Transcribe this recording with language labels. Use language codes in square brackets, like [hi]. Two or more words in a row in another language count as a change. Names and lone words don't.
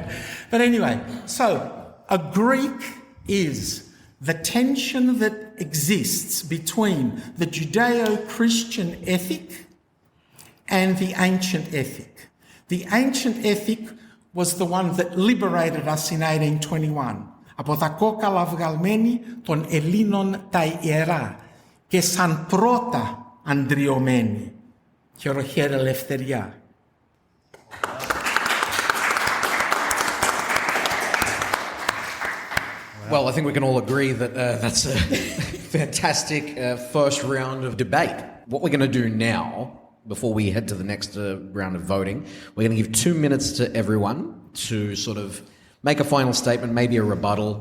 [en] But anyway, so a Greek is the tension that exists between the Judeo-Christian ethic and the ancient ethic. The ancient ethic was the one that liberated us in 1821. [el] Από τα κόκαλα βγαλμένοι των Ελλήνων τα ιερά και σαν πρώτα αντριωμένοι. Χειροχέρε ελευθεριά. [en] Well, I think we can all agree that that's a fantastic first round of debate. What we're going to do now, before we head to the next round of voting, we're going to give 2 minutes to everyone to sort of make a final statement, maybe a rebuttal.